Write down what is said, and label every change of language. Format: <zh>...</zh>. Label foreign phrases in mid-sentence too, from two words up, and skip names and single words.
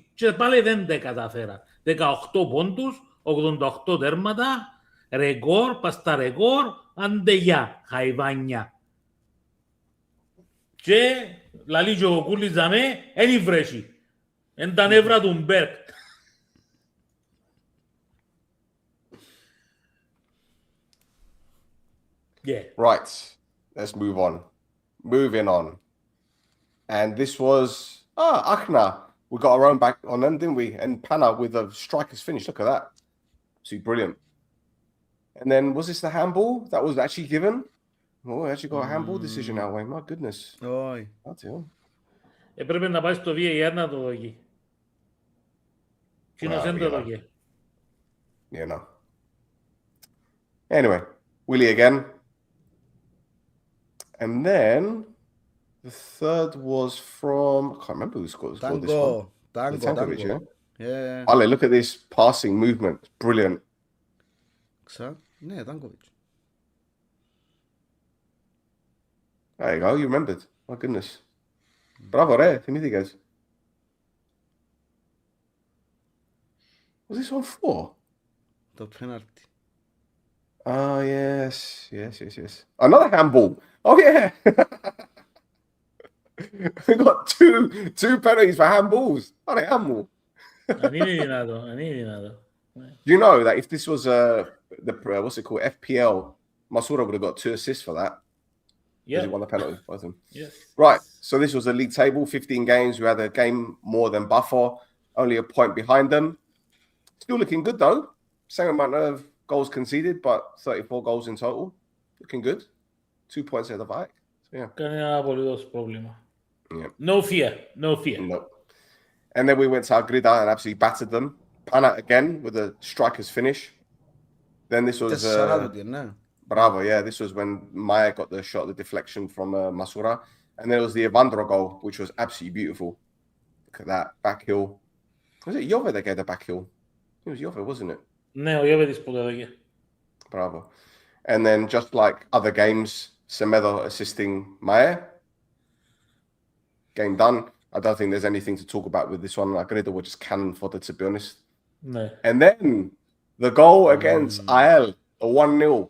<el>Και πάλι δεν τα καταφέρα. 18 πόντους, 88 τέρματα, ρεκόρ, πας τα ρεκόρ, αντεγιά, χαϊβάνια. Και λαλεί και ο Κούλης δαμέ, εν βρέσει. Εν τα νεύρα του Μπέρκ.</el> <en>Yeah. Right. Let's move on. Moving on. And this was Achna. We got our own back on them, didn't we? And Pana with a striker's finish. Look at that. Absolutely brilliant. And then was this the handball that was actually given? Oh, we actually got a handball decision now, Wayne. My goodness.</en> <el>Όχι.</el> <en>That's it.</en> <el>Έπρεπε να πάει στο VAR να το δοκεί. Κοινός δεν το δοκεί.</el> <en>Yeah, no. Anyway, Willie again. And then the third was from, I can't remember who scored this one. Tankovic, yeah? Yeah. Ale, look at this passing movement. Brilliant.</en> <el>Ναι, Tankovic.</el> <en>There you go, you remembered. My goodness. Bravo,</en> <el>ρε, θυμήθηκες.</el> <en>Was this on 4?</en> <el>Το penalty.</el> <en>Oh, yes. Another handball. Oh, yeah. We got two penalties for handballs. Oh, they handball.</en> <el>Αν είναι δυνατό.</el> <en>You know that if this was what's it called, FPL, Masura would have got 2 assists for that. Yeah. He won the penalty, both of them. Yes. Right. So this was the league table. 15 games. We had a game more than Buffer. Only a point behind them. Still looking good though. Same amount of goals conceded, but 34 goals in total. Looking good. 2 points ahead of Ike. So, yeah.</en> <el>Κανένα απολύτως πρόβλημα.</el> <en>Yeah. No fear. No. And then we went to Agrida and absolutely battered them. Pana again with a striker's finish. Then this was Bravo, yeah. This was when Maya got the shot, the deflection from Masura. And then it was the Evandro goal, which was absolutely beautiful. Look at that. Back heel. Was it Jove that gave the back heel? It was Jove, wasn't it?</en> <el>Ναι, ο Ιώβετης που το έδωκε.</el> <en>Bravo. And then just like other games, Semedo assisting Maya. Game done. I don't think there's anything to talk about with this one. Agreda were just cannon fodder, to be honest.</en> <el>Ναι.</el> <en>And then the goal against IL, a 1-0.</en>